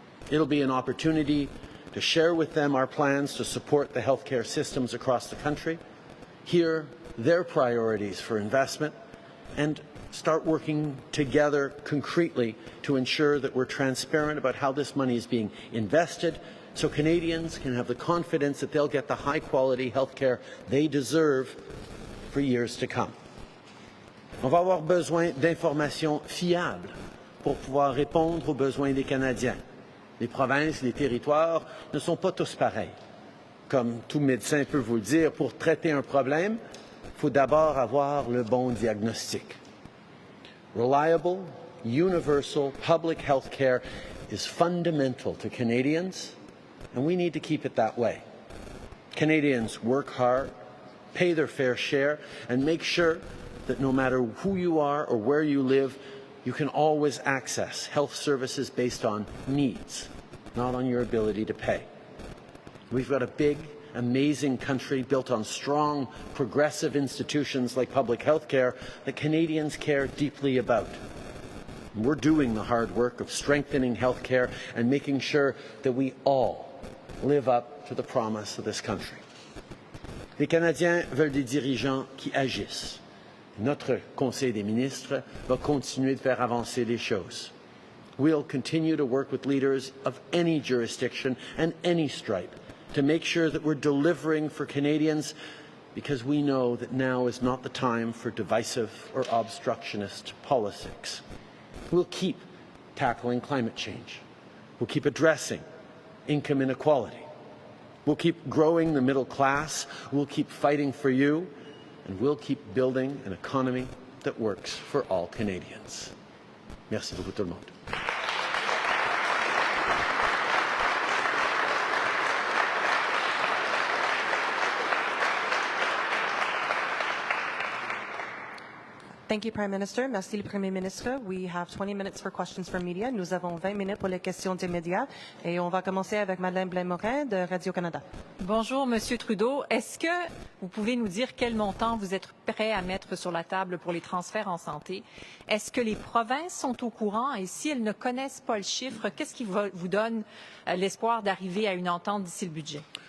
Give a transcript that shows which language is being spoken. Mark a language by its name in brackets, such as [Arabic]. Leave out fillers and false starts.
[English] It'll be an opportunity to share with them our plans to support the healthcare systems across the country, hear their priorities for investment, and start working together concretely to ensure that we're transparent about how this money is being invested so Canadians can have the confidence that they'll get the high-quality healthcare they deserve for years to come. [French] On va avoir besoin d'informations fiables pour pouvoir répondre aux besoins des Canadiens. Les provinces, les territoires ne sont pas tous pareils. Comme tout médecin peut vous le dire, pour traiter un problème, il faut d'abord avoir le bon diagnostic. [English] Reliable, universal public health care is fundamental to Canadians, and we need to keep it that way. Canadians work hard, pay their fair share, and make sure that no matter who you are or where you live, you can always access health services based on needs, not on your ability to pay. We've got a big, amazing country built on strong, progressive institutions like public health care that Canadians care deeply about. We're doing the hard work of strengthening health care and making sure that we all live up to the promise of this country. [French] Les Canadiens veulent des dirigeants qui agissent. Notre Conseil des ministres va continuer de faire avancer les choses. [English] We'll continue to work with leaders of any jurisdiction and any stripe to make sure that we're delivering for Canadians, because we know that now is not the time for divisive or obstructionist politics. We'll keep tackling climate change. We'll keep addressing income inequality. We'll keep growing the middle class. We'll keep fighting for you. And we'll keep building an economy that works for all Canadians. [French] Merci beaucoup tout le monde. [English] Thank you, Prime Minister. [French] Merci, le Premier ministre. [English] We have 20 minutes for questions from media. [French] Nous avons 20 minutes pour les questions des médias. Et on va commencer avec Madeleine Blain-Morin de Radio-Canada. Bonjour, Monsieur Trudeau. Est-ce que vous pouvez nous dire quel montant vous êtes prêt à mettre sur la table pour les transferts en santé? Est-ce que les provinces sont au courant? Et si elles ne connaissent pas le chiffre, qu'est-ce qui vous donne l'espoir d'arriver à une entente d'ici le budget?